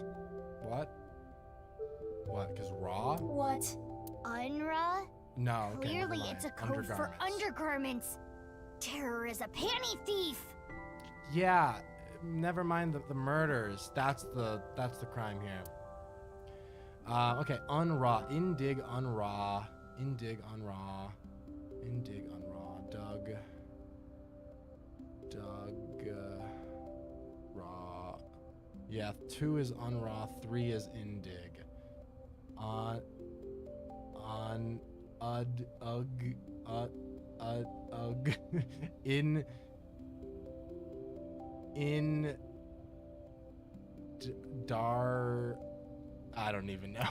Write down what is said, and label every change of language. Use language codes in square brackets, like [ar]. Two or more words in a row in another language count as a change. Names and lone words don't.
[en] What? What? Because Raw? What? Unra? No. Okay, Clearly it's a code for undergarments. Terror is a panty thief. Yeah. Never mind the murders. That's the crime here. Okay. Unra. Indig Unra. Indig Unra. Indig Unra. Doug. Raw. Yeah, 2 is Unra, 3 is Indig. I don't even know.